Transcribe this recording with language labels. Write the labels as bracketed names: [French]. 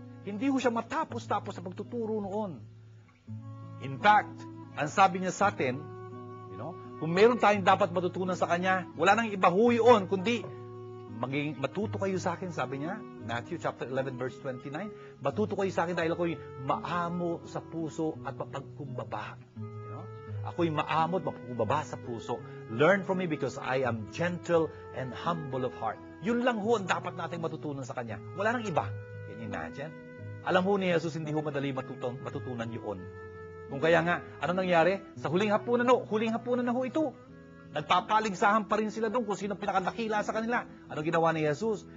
[Filipino] Hindi ho siya matapos-tapos sa pagtuturo noon. [English] In fact, [Filipino] ang sabi niya sa atin, [English] you know, [Filipino] kung meron tayong dapat matutunan sa Kanya, wala nang iba ho yun, kundi matuto kayo sa akin, sabi niya, Matthew chapter 11 verse 29, matuto kayo sa akin dahil ako'y maamo sa puso at mapagkumbaba. Ako'y maamot, mapagkumbaba sa puso. [English] Learn from me because I am gentle and humble of heart. [Filipino] Yun lang ho ang dapat nating matutunan sa Kanya. Wala nang iba. [English] Can you imagine? [Filipino] Alam ho ni Jesus, hindi ho madali matutunan yun. Kung kaya nga, ano nangyari? Sa huling hapunan na ho ito. Nagpapaligsahan pa rin sila doon kung sino pinakadakila sa kanila. Ano ginawa ni Jesus?